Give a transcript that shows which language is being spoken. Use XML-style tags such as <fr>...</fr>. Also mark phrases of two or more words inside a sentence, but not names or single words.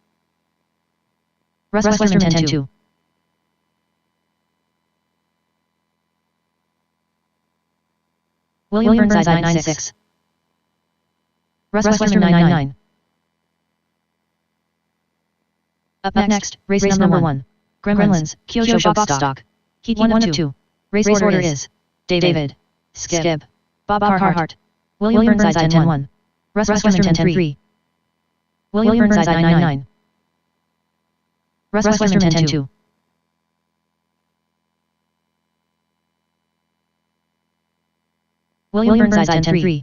<en>Russ Westerman 10-2. William Burnside 9-6. Russ Westerman 9-9. Up next, race number 1. Gremlins, Kyosho Box Stock. Heat 1 of 2. Race order is David, Skip, Bob Carhart, William Burnside 10-1. Russ Westerman 10-3. William Burnside 9-9. Russ Westerman 10-2. William Burnside 10-3.</en>